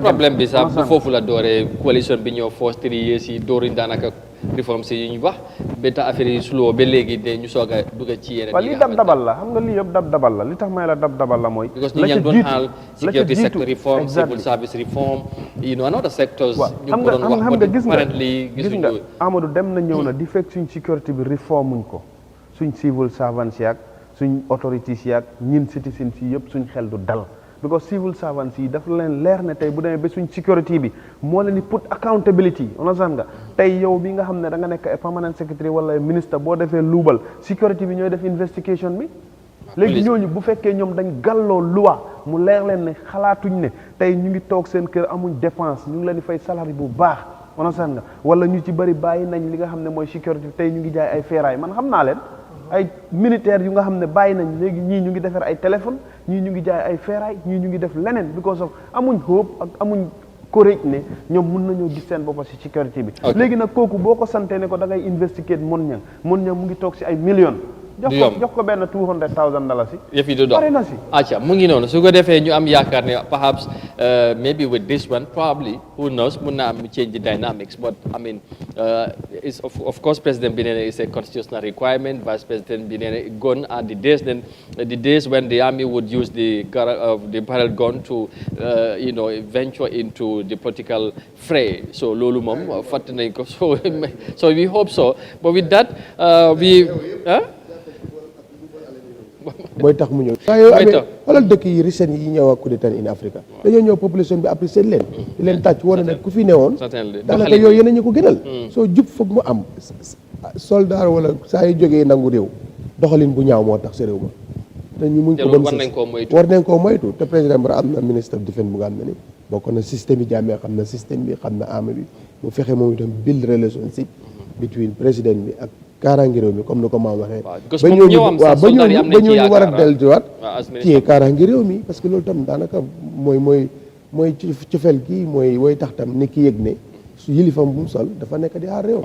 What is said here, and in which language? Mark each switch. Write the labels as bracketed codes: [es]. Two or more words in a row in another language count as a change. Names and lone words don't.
[wo] problème bi sax bu foofu la dooree coalition bi ñëw force 3 years yi dooruñ daanaka réforme si yu ñu wax ba tax affaire yi suloo ba léegi de ñu soog a dugg ci yeneen waaw lii dab-dabal la xam nga lii yëpp dab-dabal la li tax may la dab-dabal la mooy [en] because [wo] ñi doon xaal [en] security sector reform civil service reform another sectors [wo] ñu ko doon wax xam nga gis nga Amadou dem na ñëw na di fekk suñ sécurité bi reformuñ ko suñ [en] civil servants [wo] yaak suñ authorities yaak ñin citizens yi yëpp suñ xel du dal because [en] civil servants [wo] yi dafa leen leer ne tey bu demee ba suñ sécurité bi moo leen di [en] put accountability [wo] understand nga tey yow bi nga xam ne da nga nekk [en] permanent secretary [wo] wala ministre boo defee luubal sécurité bi ñooy def investigation bi léegi ñooñu bu fekkee ñoom dañ gàlloo loi mu leer leen ne xalaatuñ ne tey ñu ngi toog seen kër amuñ dépense ñu ngi leen di fay salari bu baax understand nga wala ñu ci bëri bàyyi nañ li nga xam ne mooy sécurité tey ñu ngi jaay ay feeraay man xam naa leen ay militaires yu nga xam ne bàyyi nañ léegi ñii ñu ngi defar ay téléphone ñii ñu ngi jaay ay feeraay ñii ñu ngi def leneen [en] because of [wo] amuñ hope ak amuñ courage ne ñoom mun nañoo gis seen boppa si sécurité bi léegi nag kooku boo ko santee ne ko da ngay investigate mon ñang mu ngi toog si ay millions jox ko benn $200,000 yëf yi du dox pare na si acca mu ngi noonu su ko defee ñu am yaakaar ne [en] perhaps maybe with this one probably who knows mun na am change the dynamics but I mean is of course [wo] president bi nee na [en] is a constitutional requirement [wo] vice president bi nee na [en] gone are the days when the army would use the barrel gun to venture into the political fray [wo] so loolu moom fàtte nañ ko [en] so we hope so but with that [wo] mooy tax mu ñëw waaye amee xoolal dëkk yi recent yi ñëw ak coup d'état [en] in Africa [wo] dañoo ñëw population bi apprécié leen di leen tàcc wane ne ku fi newoon daanaka yooyu yeneen ñu ko gënal soo jub foog mu am soldat wala saa yu jógee nangu réew doxalin bu ñaaw moo tax sa réew ma te ñu muñ ko war nañ koo moytu te président Barrow am na ministre of defense bu nga xam ne ni bokk na système yi jàmmee xam na système bi xam na armée bi mu fexe moom itam [en] build relationship between [wo] président bi ak kaaraange réew mi comme ni ko maam waxee ba ñooñu war a delluwaat ci kaaraange réew mi [fr] parce que [wo] loolu tam daanaka mooy cofeel gi mooy tax tam ni ki yëg ne su yilifam bu mu sol dafa nekk di aar réew.